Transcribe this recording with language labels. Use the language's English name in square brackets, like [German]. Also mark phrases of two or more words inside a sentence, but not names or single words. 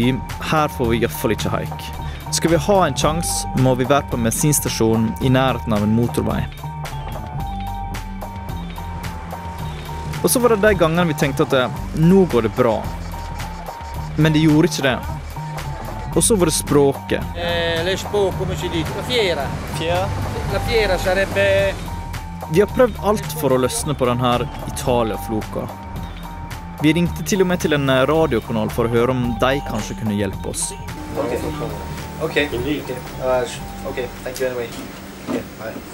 [Norwegian] Her får vi i hvert fall ikke haik. Skal vi ha en sjans, må vi være på en bensinstasjon i nærheten av en motorvei. Og så var det de gangene vi tenkte at nå går det bra. Men det gjorde ikke det. Og så var det språket. [Italian] L'Expo, come si dice? La fiera. Fiera? La fiera sarebbe... [Norwegian] Vi har prøvd alt for å løsne på denne Italia-floka. Vi ringte til og med til en radiokanal for å høre om de kanskje kunne hjelpe oss. [English] Okay. Okay, thank you anyway. Okay, bye.